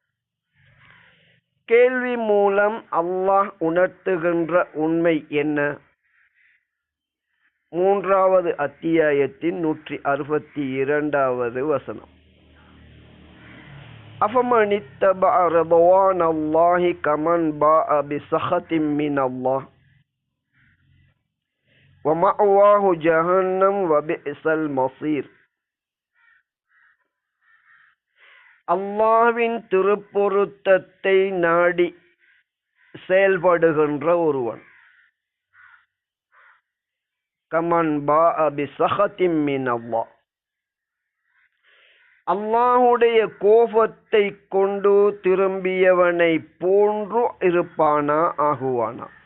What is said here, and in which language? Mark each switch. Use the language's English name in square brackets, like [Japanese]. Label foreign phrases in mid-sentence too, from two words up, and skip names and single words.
[Tamil] கேள்வி மூலம் அல்லாஹ் உணர்த்துகின்ற உண்மை என்ன? 3வது அத்தியாயத்தின் 162வது வசனம். [Arabic] أفمن اتبع رضوان الله كمن باء بسخط من الله ومأواه جهنم وبئس المصير. [Tamil] அல்லாஹ்வின் திருப்பொருத்தத்தை நாடி செயல்படுகின்ற ஒருவன் [Arabic] كمن باء بسخط من الله, [Tamil] அல்லாஹுடைய கோபத்தை கொண்டு திரும்பியவனை போன்று இருப்பானா, ஆகுவானா?